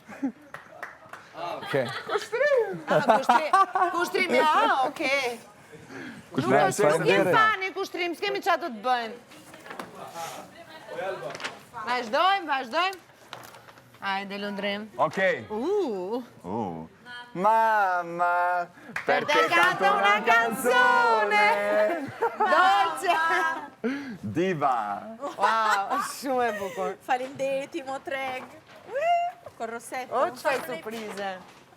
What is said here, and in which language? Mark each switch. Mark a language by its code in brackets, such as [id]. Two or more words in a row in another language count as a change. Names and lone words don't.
[sq] Kushtrim, ja, okej. Nuk jem fani kushtrim, s'kemi qa të bëjmë. Vazhdojmë. Hajde, Lundrim. Okej. [it] Mamma, Per te canto una canzone dolce. Diva. [sq] Wow, shumë e bukur. Faleminderit Timo Treg. [it] Con Rossetto. [sq] O, çfarë surprize.